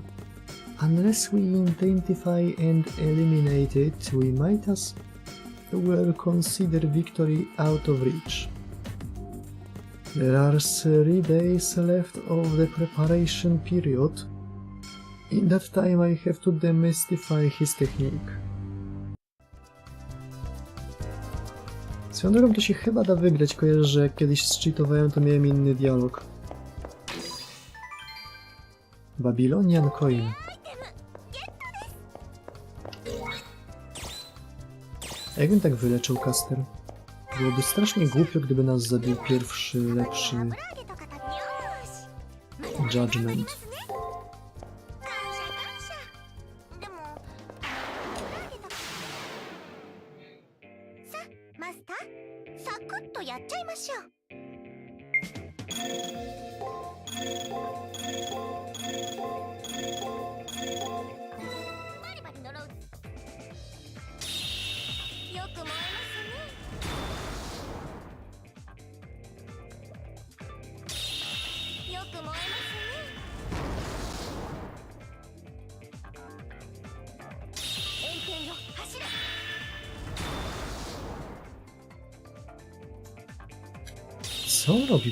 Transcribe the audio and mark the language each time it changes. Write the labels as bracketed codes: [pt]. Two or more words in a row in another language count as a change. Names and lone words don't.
[en] Unless we identify and eliminate it, we might as well consider victory out of reach. There are 3 days left of the preparation period. In that time I have to demystify his technique. [pl] Swoją drogą to się chyba da wygrać, kojarzę, że jak kiedyś zcheatowałem, to miałem inny dialog. Babylonian Coin. A jakbym tak wyleczył Caster? Byłoby strasznie głupio, gdyby nas zabił pierwszy, lepszy Judgment. [ja] マスター、サクッとやっちゃいましょう。バリバリ呪う。よく燃えますね。よく燃えますね。炎天よ、走れ。 [pl] Co on robi?